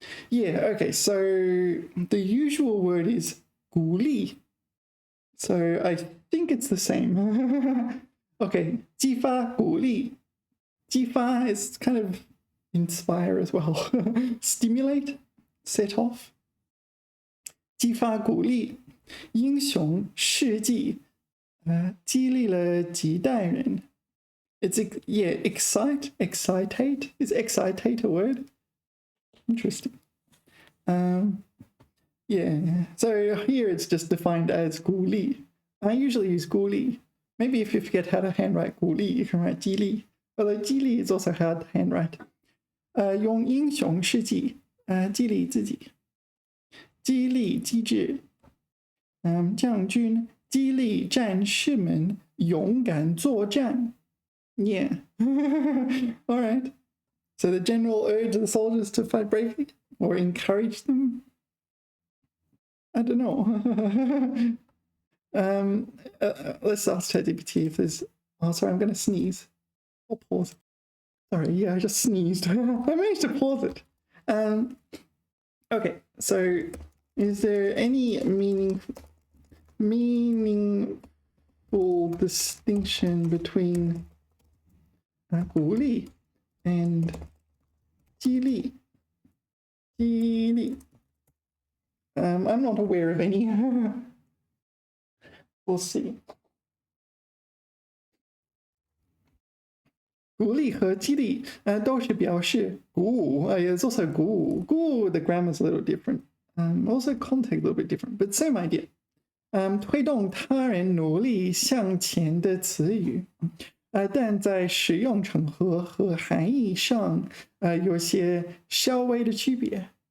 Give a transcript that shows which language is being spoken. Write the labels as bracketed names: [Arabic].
[English] Yeah, okay, so the usual word is 鼓励. So I think it's the same. Okay, 激发鼓励. 激发 is kind of inspire as well. Stimulate, set off. [Chinese] 激发鼓励，英雄事迹，激励了几代人。 [English] It's yeah, excitate. Is excitate a word? Interesting. Yeah. So here it's just defined as 鼓励. I usually use 鼓励. Maybe if you forget how to handwrite 鼓励, you can write 激励. Although 激励 is also hard to handwrite. [Chinese] 用英雄事迹，激励自己。激励机制，将军激励战士们勇敢作战。 [English] Yeah. All right. So the general urged the soldiers to fight bravely or encourage them. I don't know. Let's ask ChatGPT if there's. Oh, sorry, I'm going to sneeze. I'll pause. Sorry, yeah, I just sneezed. I managed to pause it. Okay, so is there any meaningful distinction between 鼓励 and 激励? I'm not aware of any. We'll see. [Chinese] 鼓励和激励都是表示鼓舞. [English] It's also 鼓舞. 鼓舞 the grammar is a little different. Also context a little bit different, but same idea. [Chinese] 推动他人努力向前的词语，但在使用场合和含义上有些稍微的区别.